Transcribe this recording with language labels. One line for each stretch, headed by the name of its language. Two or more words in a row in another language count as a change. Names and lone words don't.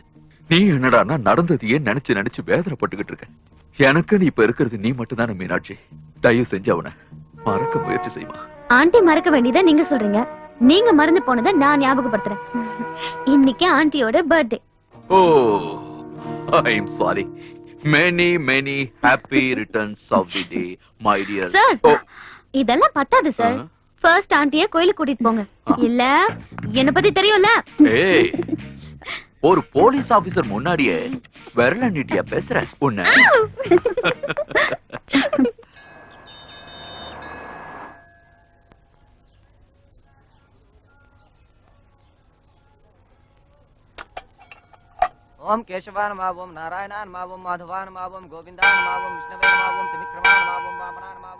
Tamil: நீ என்னடான்னா நடந்ததையே நினைச்சு நினைச்சு வேதனைப்பட்டுக்கிட்டு இருக்க. எனக்கு நீ இப்ப இருக்கிறது நீ மட்டும் தானே மீனாட்சி. தயவு செஞ்சு அவனை மறக்க முயற்சி செய்மா. ஆண்டி மறக்க வேண்டியதா நீங்க சொல்றீங்க. நீங்க மறந்து போனதை நான் ஞாபகப்படுத்துறேன். இன்னைக்கு ஆண்டியோட பர்த்டே. ஓ,
English: I am sorry. Many many happy returns of the day, my dear.
Tamil: சார், இதெல்லாம் பத்தாது சார். ஃபர்ஸ்ட் ஆண்டியை கோயிலுக்கு கூட்டிட்டு போங்க. இல்ல என்ன பத்தி தெரியும்ல. ஏய், ஒரு
English: police officer
Tamil: முன்னாடியே விரல நீட்டியா பேசுற உன்ன.
Sanskrit: ओम केशवान मावम नारायणान मावम माधवान मावम गोविंदान मावम विष्णुवे मावम त्रिविक्रमान मावम वामनान मावम.